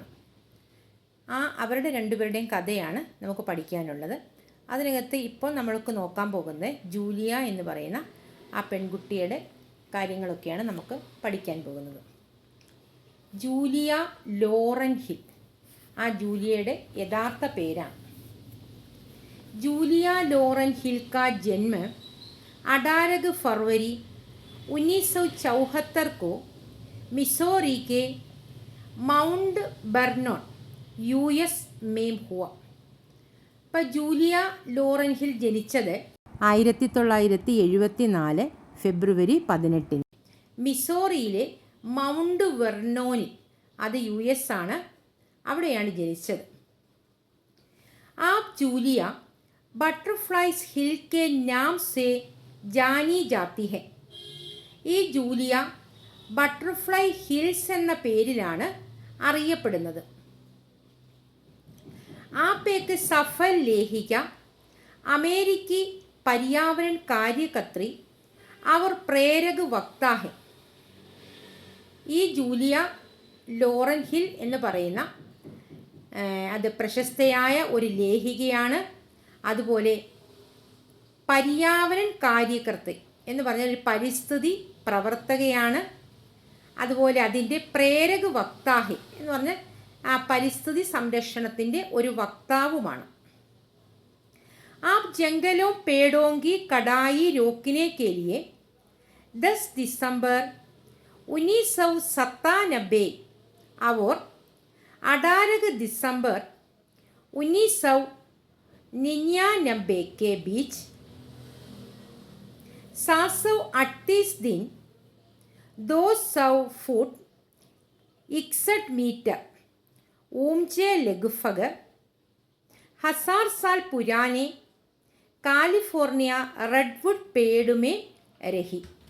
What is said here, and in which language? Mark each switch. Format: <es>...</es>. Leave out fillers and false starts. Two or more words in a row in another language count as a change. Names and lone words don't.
<ml>അവരുടെ രണ്ടുപേരുടെയും കഥയാണ് നമുക്ക് പഠിക്കാനുള്ളത്. അതിനകത്ത് ഇപ്പോൾ നമ്മൾക്ക് നോക്കാൻ പോകുന്നത് ജൂലിയ എന്ന് പറയുന്ന ആ പെൺകുട്ടിയുടെ കാര്യങ്ങളൊക്കെയാണ് നമുക്ക് പഠിക്കാൻ പോകുന്നത്. ജൂലിയ ലോറൻ ഹിൽ ആ ജൂലിയയുടെ യഥാർത്ഥ പേരാണ്.</ml> <hi>जूलिया लॉरेन हिल का जन्म 18 फरवरी 1974 को मिसौरी के माउंट वर्नोन US में हुआ.</hi> <ml>ഇപ്പോൾ ജൂലിയ ലോറൻ ഹിൽ ജനിച്ചത് 1974 ഫെബ്രുവരി 18 മിസോറിയിലെ മൗണ്ട് വെർണോനിൽ, അത് US ആണ്, അവിടെയാണ് ജനിച്ചത്.</ml> <hi>आप जूलिया बटरफ्लाइज हिल के नाम से जानी जाती है.</hi> <ml>ഈ ജൂലിയ ബട്ടർഫ്ലൈ ഹിൽസ് എന്ന പേരിലാണ് അറിയപ്പെടുന്നത്.</ml> <hi>आप एक सफल लेखिका, अमेरिकी पर्यावरण कार्यकर्त्री और प्रेरक वक्ता है.</hi> <ml>ഈ ജൂലിയ ലോറൻ ഹിൽ എന്ന് പറയുന്ന അത് പ്രശസ്തയായ ഒരു ലേഖികയാണ്. അതുപോലെ</ml> <hi>पर्यावरण कार्यकर्त्री</hi> <ml>എന്ന് പറഞ്ഞാൽ ഒരു പരിസ്ഥിതി പ്രവർത്തകയാണ്. അതുപോലെ അതിൻ്റെ</ml> <hi>प्रेरक वक्ता है</hi> <ml>എന്ന് പറഞ്ഞാൽ ആ പരിസ്ഥിതി സംരക്ഷണത്തിൻ്റെ ഒരു വക്താവുമാണ്.</ml> <hi>आप जंगलों पेड़ों की कटाई रोकने के लिए 10 दिसंबर 1997 और 18 दिसंबर 1999 के बीच 738 दिन 200 फुट 61 मीटर ऊंचे लगभग 1000 साल पुराने कैलिफोर्निया रेडवुड पेड़ में रही.</hi>